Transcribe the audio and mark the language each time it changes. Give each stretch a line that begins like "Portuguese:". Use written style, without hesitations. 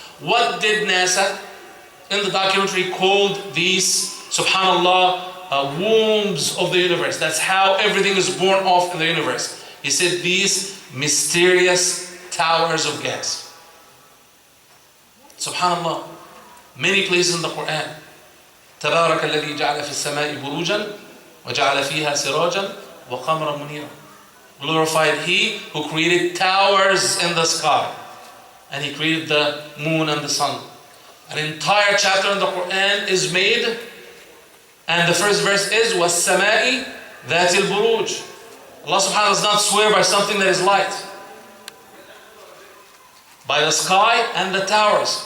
English: What did NASA in the documentary called these, subhanAllah, wombs of the universe? That's how everything is born off in the universe. He said these mysterious towers of gas. Subhanallah, many places in the Quran.
Arabic: تبارك الذي جعل في السماء بروجا وجعل فيها سراجا وقمرا منيرا.
English: Glorified He who created towers in the sky, and He created the moon and the sun. An entire chapter in the Quran is made, and the first verse is
Arabic: وَالسَّمَاءِ ذَاتِ الْبُرُوجِ.
English: Allah subhanahu wa ta'ala does not swear by something that is light, by the sky and the towers.